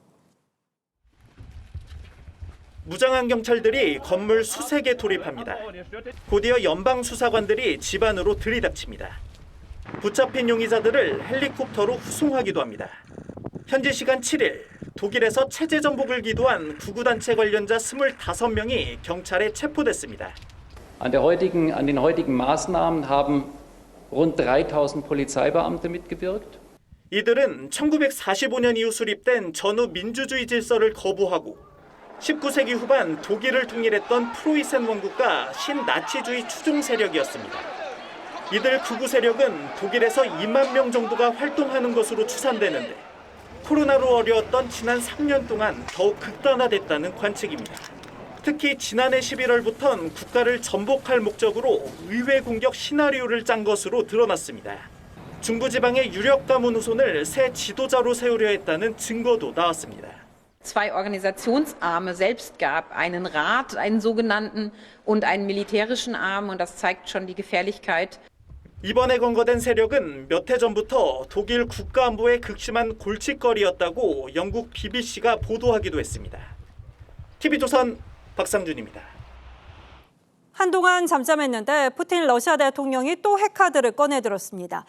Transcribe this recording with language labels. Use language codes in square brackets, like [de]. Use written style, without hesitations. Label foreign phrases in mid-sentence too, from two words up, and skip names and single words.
[ko] 무장한 경찰들이 건물 수세 개 돌입합니다. 곧이어 연방 수사관들이 집 안으로 들이닥칩니다. 붙잡힌 용의자들을 헬리콥터로 후송하기도 합니다. 현지 시간 7일 독일에서 체제 전복을 기도한 구구단체 관련자 25명이 경찰에 체포됐습니다. [de] An den heutigen Maßnahmen haben rund 3.000 Polizeibeamte mitgewirkt. [ko] 이들은 1945년 이후 수립된 전후 민주주의 질서를 거부하고 19세기 후반 독일을 통일했던 프로이센 왕국과 신나치주의 추종 세력이었습니다. 이들 극우 세력은 독일에서 2만 명 정도가 활동하는 것으로 추산되는데 코로나로 어려웠던 지난 3년 동안 더욱 극단화됐다는 관측입니다. 특히 지난해 11월부터는 국가를 전복할 목적으로 의회 공격 시나리오를 짠 것으로 드러났습니다. 중부지방의 유력 가문 후손을 새 지도자로 세우려 했다는 증거도 나왔습니다. [de] Zwei Organisationsarme selbst gab, einen Rat, einen sogenannten und einen militärischen Arm, und das zeigt schon die Gefährlichkeit. [ko] 이번에 검거된 세력은 몇 해 전부터 독일 국가안보의 극심한 골칫거리였다고 영국 BBC가 보도하기도 했습니다. TV조선 박상준입니다. 한동안 잠잠했는데 푸틴 러시아 대통령이 또 핵카드를 꺼내들었습니다.